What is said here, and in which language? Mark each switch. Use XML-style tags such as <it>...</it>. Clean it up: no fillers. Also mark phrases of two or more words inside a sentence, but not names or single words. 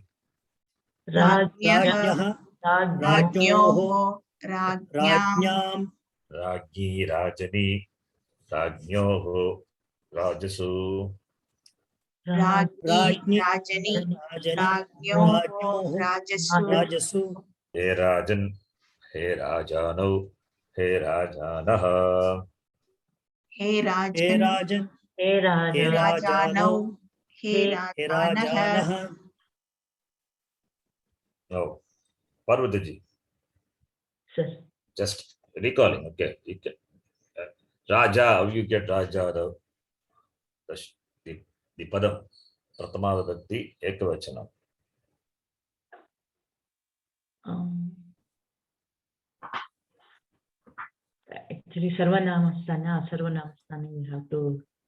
<sa>राज्ञः, राज्ञोः, राज्ञाम्, राज्ञि, राजनि, राज्ञोः, राजसु. Rajni, Rajani, Rajani, Rajnyoho, राज्ञोः, राजसु, हे राजन्, हे राजानौ, हे राजानः. He He Rajan, Rajan, He He Raja. Rajanau, He He Rajanah, Rajanah,</sa> <en>No, Parvataji, Sir. just recalling, okay. You can, Raja, how you get Raja, the Padam,</en> <sa>प्रथमा विभक्ति,</sa> <en>Ekavachanam. Actually,</en> <sa>सर्वनामस्थान, असर्वनामस्थान,</sa> <en>you have to.</en>